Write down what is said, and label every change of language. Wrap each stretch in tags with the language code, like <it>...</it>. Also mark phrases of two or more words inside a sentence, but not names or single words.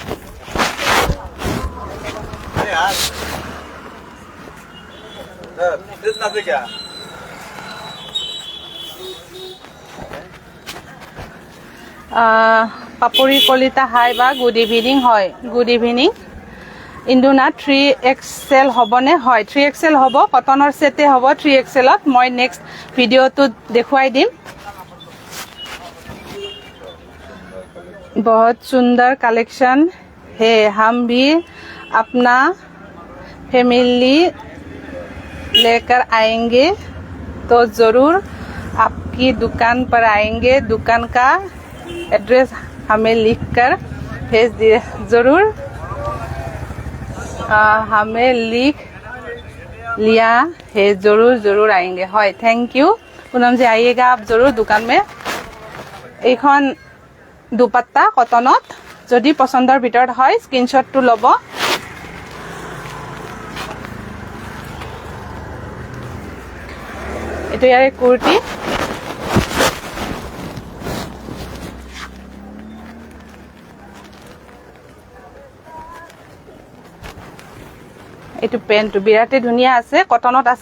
<as>পাপৰি কলিতা হাই বা</as> <en>good evening.</en> <as>হয়,</as> <en>good evening.</en> <as>ইন্দুনা 3XL হ'বনে? হয়, 3XL হ'ব। কটনৰ ছেটে হ'ব 3XLত। মই নেক্সট ভিডিঅ'টোত দেখুৱাই দিম।</as> <hi>बहुत सुंदर कलेक्शन है, हम भी अपना फैमिली लेकर आएंगे तो ज़रूर आपकी दुकान पर आएंगे। दुकान का एड्रेस हमें लिखकर भेज दिए। ज़रूर हमें लिख लिया है, ज़रूर ज़रूर आएंगे। হয়,</hi> <en>thank you</en> <hi>पूनम जी, आइएगा आप ज़रूर दुकान में।</hi> <as>এইখন দুপাট্টা কটনত, যদি পছন্দৰ ভিতৰত হয় স্ক্ৰীনশ্বটটো ল'ব। এইটো ইয়াৰে কুৰ্তি। এইটো পেণ্টটো বিৰাটেই ধুনীয়া আছে, কটনত আছে।</as>